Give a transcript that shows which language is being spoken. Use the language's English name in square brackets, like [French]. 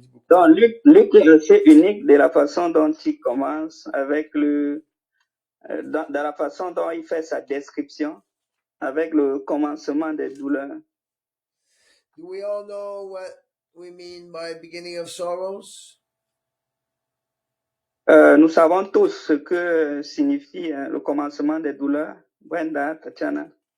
[French] Donc, Luc est assez unique de la façon dont il commence avec dans la façon dont il fait sa description avec le commencement des douleurs. [English] Do we all know what we mean by beginning of sorrows? [French] Nous savons tous ce que signifie le commencement des douleurs. Brenda, Tatiana.